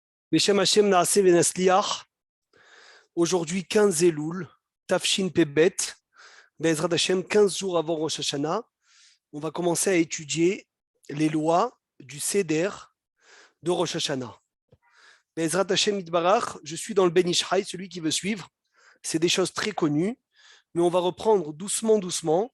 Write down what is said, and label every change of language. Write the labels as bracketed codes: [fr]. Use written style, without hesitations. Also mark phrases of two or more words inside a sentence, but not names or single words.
[he] בשם השם נעשה ונצליח. [fr] Aujourd'hui, 15 Elul, Tafshin Pebet, [he] בעזרת השם, [fr] 15 jours avant Rosh Hashanah. On va commencer à étudier les lois du Seder de Rosh Hashanah. [he] בעזרת השם יתברך, [fr] je suis dans le Ben Ishai, celui qui veut suivre. C'est des choses très connues, mais on va reprendre doucement, doucement.